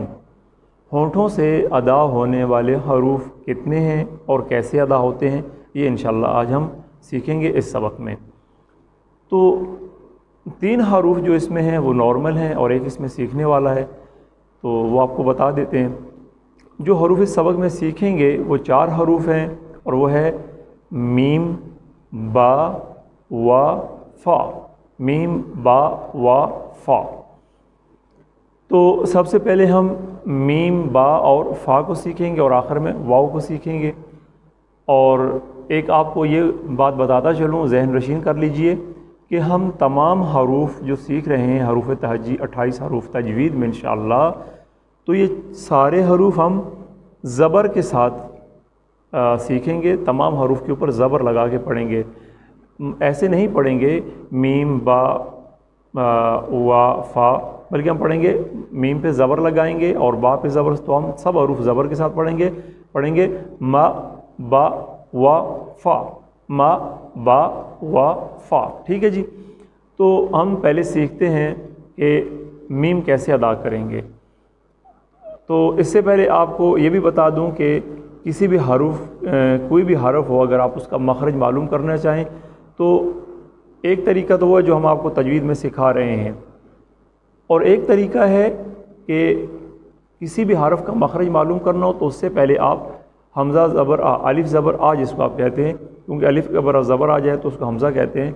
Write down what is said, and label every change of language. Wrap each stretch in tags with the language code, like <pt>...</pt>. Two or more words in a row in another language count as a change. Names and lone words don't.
<ur>ہونٹوں سے ادا ہونے والے حروف کتنے ہیں اور کیسے ادا ہوتے ہیں، یہ انشاءاللہ آج ہم سیکھیں گے اس سبق میں۔ تو 3 حروف جو اس میں ہیں وہ نارمل ہیں، اور ایک اس میں سیکھنے والا ہے، تو وہ آپ کو بتا دیتے ہیں۔ جو حروف اس سبق میں سیکھیں گے وہ 4 حروف ہیں، اور وہ ہے میم، با، وا، فا۔ میم، با، وا، فا۔ تو سب سے پہلے ہم میم، با اور فا کو سیکھیں گے، اور آخر میں واو کو سیکھیں گے۔ اور ایک آپ کو یہ بات بتاتا چلوں، ذہن نشین کر لیجئے کہ ہم تمام حروف جو سیکھ رہے ہیں، حروف تہجی 28 حروف تجوید میں انشاءاللہ، تو یہ سارے حروف ہم زبر کے ساتھ سیکھیں گے۔ تمام حروف کے اوپر زبر لگا کے پڑھیں گے، ایسے نہیں پڑھیں گے میم، با، وا، فا، بلکہ ہم پڑھیں گے میم پہ زبر لگائیں گے اور با پہ زبر، تو ہم سب حروف زبر کے ساتھ پڑھیں گے ما، با، وا، فا، ما، با، وا، فا۔ ٹھیک ہے جی۔ تو ہم پہلے سیکھتے ہیں کہ میم کیسے ادا کریں گے۔ تو اس سے پہلے آپ کو یہ بھی بتا دوں کہ کسی بھی کوئی بھی حرف ہو، اگر آپ اس کا مخرج معلوم کرنا چاہیں تو ایک طریقہ تو وہ ہے جو ہم آپ کو تجوید میں سکھا رہے ہیں، اور ایک طریقہ ہے کہ کسی بھی حرف کا مخرج معلوم کرنا ہو تو اس سے پہلے آپ حمزہ زبر آ، الف زبر آ جس کو آپ کہتے ہیں، کیونکہ الف کا زبر آ جائے تو اس کو حمزہ کہتے ہیں۔</ur>